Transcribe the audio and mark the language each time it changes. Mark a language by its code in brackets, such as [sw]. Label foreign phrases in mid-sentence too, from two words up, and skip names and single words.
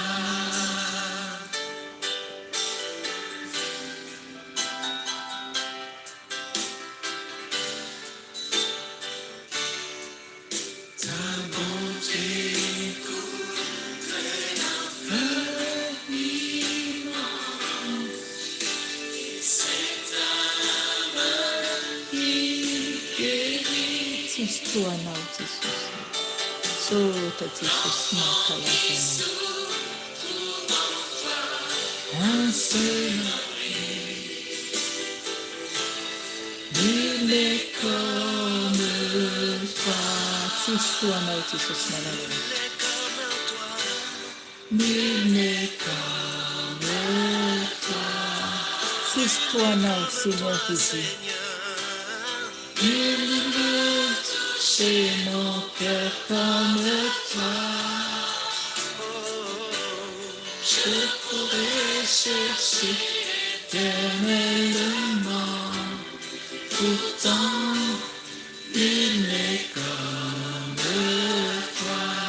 [fr] Ta bonté couvre l'infiniment, c'est ta main qui guérit. [mg] Tsisy toanao Jesosy. Sôtra Jesosy mankalaza anao. [fr] Un seul nul n'est comme toi. [mg] Tsisy toanao Jesosy malalao. [fr] Nul n'est comme toi. [mg] Tsisy toanao [fr] Seigneur Jésus. Nul ne peut toucher mon cœur comme toi. Je pourrais chercher éternellement, pourtant nul n'est comme toi.